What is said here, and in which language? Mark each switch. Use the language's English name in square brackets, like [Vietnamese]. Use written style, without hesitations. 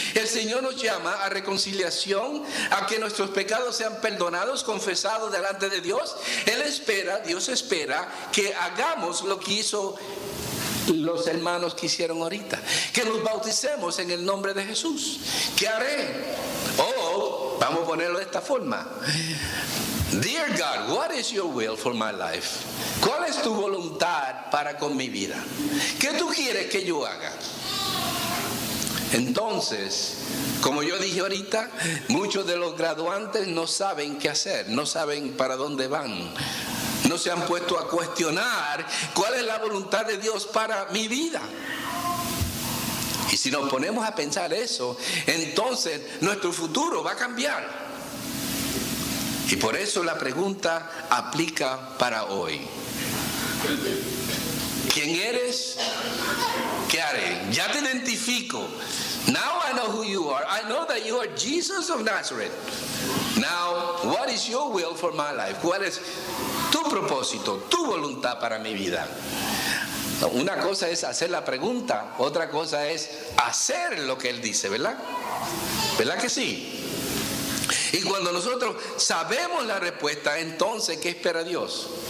[Spanish] El Señor nos llama a reconciliación, a que nuestros pecados sean perdonados, confesados delante de Dios. Dios espera que hagamos lo que hizo los hermanos que hicieron ahorita, que nos bauticemos en el nombre de Jesús. ¿Qué haré? Vamos a ponerlo de esta forma. [English] Dear God, what is your will for my life? [Spanish] ¿Cuál es tu voluntad para con mi vida? ¿Qué tú quieres que yo haga? Entonces, como yo dije ahorita, muchos de los graduantes no saben qué hacer, no saben para dónde van. No se han puesto a cuestionar cuál es la voluntad de Dios para mi vida. Y si nos ponemos a pensar eso, entonces nuestro futuro va a cambiar. Y por eso la pregunta aplica para hoy. ¿Quién eres? ¿Qué haré? Ya te identifico. [English] Now I know who you are. I know that you are Jesus of Nazareth. Now, what is your will for my life? [Spanish] ¿Cuál es tu propósito, tu voluntad para mi vida? Una cosa es hacer la pregunta, otra cosa es hacer lo que Él dice, ¿verdad? ¿Verdad que sí? Y cuando nosotros sabemos la respuesta, entonces, ¿qué espera Dios?